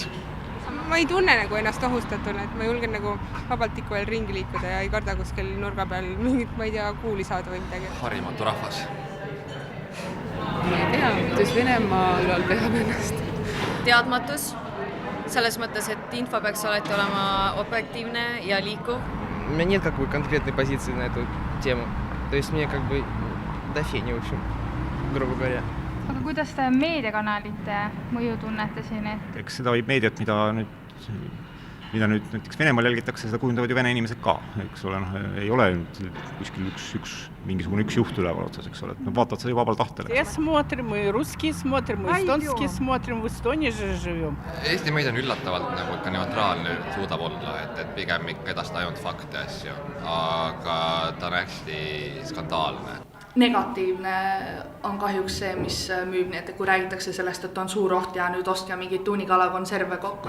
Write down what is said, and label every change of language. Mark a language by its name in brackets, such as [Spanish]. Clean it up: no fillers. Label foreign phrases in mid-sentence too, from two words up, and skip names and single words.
[Estonian] Ma ei tunne nagu ennast ohustatuna, et ma julgen nagu vabalt ikka veel ringi liikuda ja ei karda kuskil nurga peal mingit, ma ei tea, kuuli saada või midagi. Harimatu rahvas. Ma ei tea, kuidas Venemaa ülal peab ennast. Teadmatus, selles mõttes, et info peaks alati olema objektiivne ja liikuv. [Russian] У меня нет какой конкретной позиции на эту тему. То есть мне как бы до фени, в общем, грубо говоря. [Estonian] Aga kuidas te meediakanalite mõju tunnete siin? Eks seda võib meediat, mida nüüd mida nüüd näiteks Venemaal jälgitakse, seda kujundavad ju vene inimesed ka, eks ole, ei ole kuskil mingisugune üks juht üleval otsas, eks ole, et nad vaatavad seda ju vabal tahtel. [Russian] Смотрим, и русские смотрим, и эстонские смотрим, в Эстонии же живем. [Estonian] Eesti meid on üllatavalt nagu ikka neutraalne suudab olla, et pigem ikka edastada ainult fakte asju, aga ta on hästi skandaalne. Negatiivne on kahjuks see, mis müüb, nii et kui räägitakse sellest, et on suur oht ja nüüd ostke mingid tuunikalakonserve kokku.